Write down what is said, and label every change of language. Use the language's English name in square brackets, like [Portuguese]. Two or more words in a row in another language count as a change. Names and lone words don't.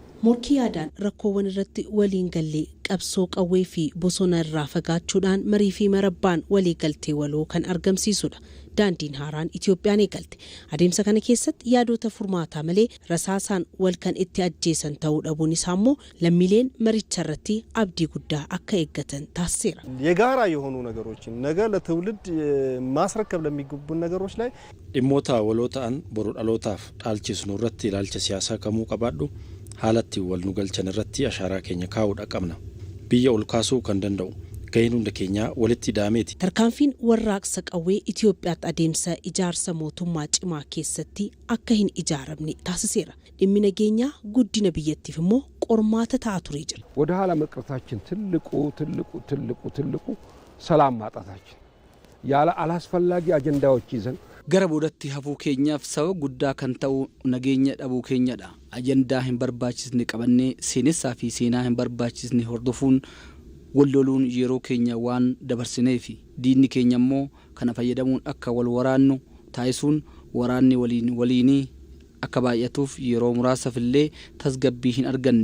[Oromo] Morkii yaadaan rakkoowwan irratti waliin gallee qabsoo qawwee fi bosona irraa fagaachuudhaan marii fi marabbaan walii galtee waloo kan argamsiisudha. Daandiin haaraan Itoophiyaan eegalte. Adeemsa kana keessatti yaadota furmaataa malee rasaasaan wal kan itti ajjeesan ta'uu dhabuun isaa immoo lammiileen maricha irratti abdii guddaa akka eeggatan taasiseera. [Amharic] የጋራ የሆኑ ነገሮችን ነገ ለትውልድ ማስረከብ ለሚገቡን ነገሮች ላይ [Oromo] dhimmoota waloo ta'an boru dhalootaaf dhaalchisnu irratti ilaalcha siyaasaa kamuu qabaadhu haalatti wal nu galchan irratti ashaaraa keenya kaa'uudha qabna. Biyya ol kaasuu kan danda'u gaheen hunda keenya walitti daameeti. Tarkaanfiin warraaqsa qawwee Itoophiyaatti adeemsa ijaarsa mootummaa cimaa keessatti akka hin ijaaramne taasiseera. Dhimmi nageenyaa guddina biyyattiif immoo qormaata ta'aa turee jira. [Amharic] ወደ ኋላ መቅረታችን ትልቁ ሰላም ማጣታችን ያለ አላስፈላጊ አጀንዳዎች ይዘን [Oromo] gara boodatti hafuu keenyaaf sababa guddaa kan ta'u nageenya dhabuu keenyadha. Ajandaa hin barbaachisne qabannee seenessaa fi seenaa hin barbaachisne hordofuun walloluun yeroo keenya waan dabarsineef diinni keenya immoo kana fayyadamuun akka wal waraannu taasisuun waraanni waliinii akka baay'atuuf yeroo muraasaaf illee tasgabbii hin arganne.